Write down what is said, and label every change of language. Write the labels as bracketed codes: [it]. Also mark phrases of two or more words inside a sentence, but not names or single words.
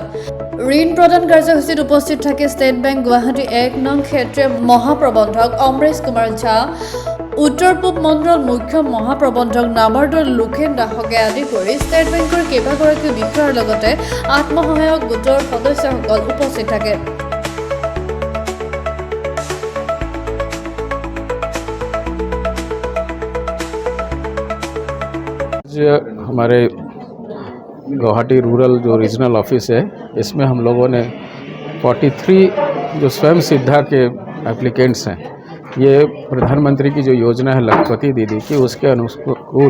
[as] ঋণ প্ৰদান কাৰ্যসূচীত উপস্থিত থাকে ষ্টেট বেংক গুৱাহাটী 1 নং ক্ষেত্ৰীয় মহাপ্ৰবন্ধক অমৰেশ কুমাৰ ঝা, উত্তৰ পূব মণ্ডল মুখ্য মহাপ্ৰবন্ধক নাবাৰ্ডৰ লোকেন দাসকে আদি কৰি ষ্টেট বেংকৰ কেইবাগৰাকী বিষয়াৰ লগতে আত্মসহায়ক গোটৰ সদস্যসকল উপস্থিত থাকে। [hi] हमारे गुवाहाटी रूरल जो [en] regional office [hi] है इसमें हम लोगों ने 43 जो स्वयं सिद्धा के एप्लीकेंट्स हैं, ये प्रधानमंत्री की जो योजना है लखपति दीदी की, उसके अनुकूल